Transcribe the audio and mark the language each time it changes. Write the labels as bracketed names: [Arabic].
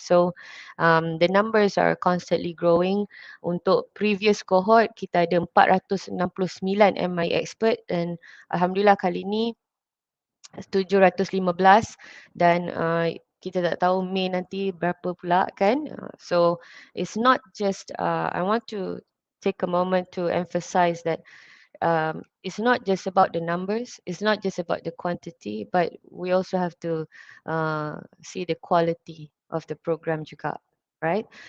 [English] So the numbers are constantly growing. [Malay] Untuk previous cohort kita ada 469 MI expert dan Alhamdulillah kali ni 715 dan kita tak tahu Mei nanti berapa pula kan. [English] So it's not just I want to take a moment to emphasize that it's not just about the numbers, it's not just about the quantity, but we also have to see the quality of the program juga, right?